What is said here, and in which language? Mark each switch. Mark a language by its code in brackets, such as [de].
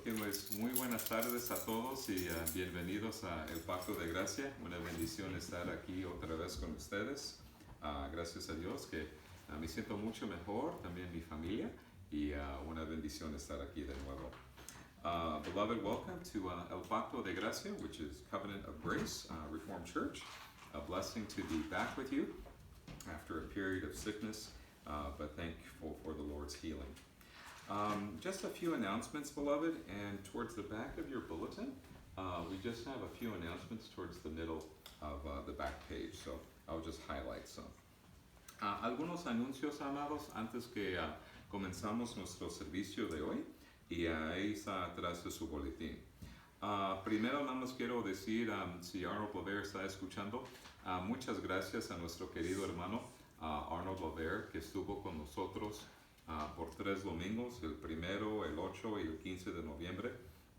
[es] pues muy buenas tardes a todos y bienvenidos a El Pacto de Gracia. Una bendición estar aquí otra vez con ustedes. Gracias a Dios que me siento mucho mejor, también mi familia, y una bendición estar aquí de nuevo. [en] Beloved, welcome to El Pacto de Gracia, which is Covenant of Grace, Reformed Church. A blessing to be back with you after a period of sickness, but thankful for the Lord's healing. Just a few announcements, beloved, and towards the back of your bulletin, we just have a few announcements towards the middle of the back page, so I'll just highlight some. [es] Algunos anuncios, amados, antes que comenzamos nuestro servicio de hoy, y ahí está atrás de su boletín. Primero, nada más quiero decir, si Arnold Lover está escuchando, muchas gracias a nuestro querido hermano Arnold Lover, que estuvo con nosotros por 3 domingos, el 1, el 8 y el 15 de noviembre.